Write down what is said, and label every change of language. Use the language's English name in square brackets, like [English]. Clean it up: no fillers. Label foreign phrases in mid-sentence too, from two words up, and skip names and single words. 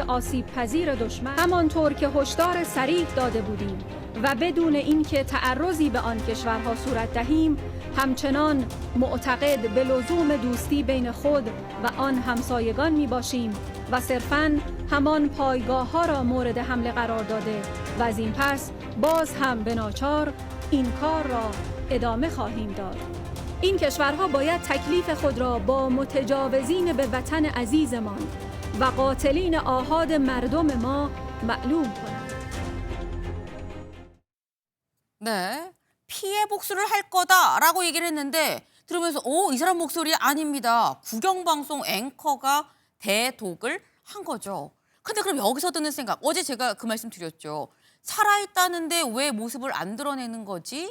[Persian] آسیب‌پذیر دشمن همانطور که هشدار صریح داده بودیم و بدون اینکه تعرضی به آن کشورها صورت دهیم همچنان معتقد به لزوم دوستی بین خود و آن همسایگان می باشیم و صرفاً همان پایگاه‌ها را مورد حمله قرار داده و از این پس باز هم به ناچار این کار را ادامه خواهیم داد. این کشورها باید تکلیف خود را با متجاوزین به وطن عزیزمان و قاتلین آحاد مردم ما معلوم کنند. [Korean] 네, 피해 복수를 할 거다라고 얘기를 했는데 들으면서 이 사람 목소리 아닙니다. 국영방송 앵커가 대독을 한 거죠. 근데 그럼 여기서 드는 생각, 어제 제가 그 말씀 드렸죠. 살아있다는데 왜 모습을 안 드러내는 거지?